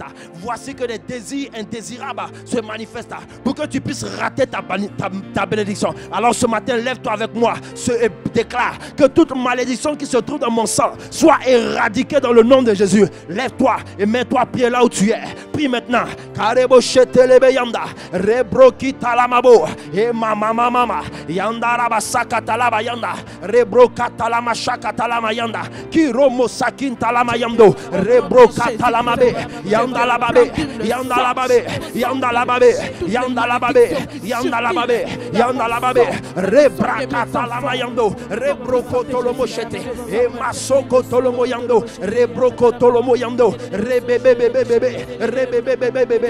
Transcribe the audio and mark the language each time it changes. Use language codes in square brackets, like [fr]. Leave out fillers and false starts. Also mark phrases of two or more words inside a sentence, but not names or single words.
[fr] Voici que les désirs indésirables se manifestent pour que tu puisses rater ta bénédiction. Alors ce matin, lève-toi avec moi et déclare que toute malédiction qui se trouve dans mon sang soit éradiquée dans le nom de Jésus. Lève-toi et mets-toi à pied là où tu es. Prie maintenant. Karebo shetelebe yanda rebro kitalamabo e mama mama yanda rabasaka talaba yanda rebro katalama shaka talama yanda kiromo sakin talama yando rebro katalamabe yanda lababe yanda lababe yanda lababe yanda lababe yanda lababe yanda lababe rebra katalama yando rebro kotolomo shete e masoko tolomo yando rebro kotolomo yando rebebebebebe rebebebebebe.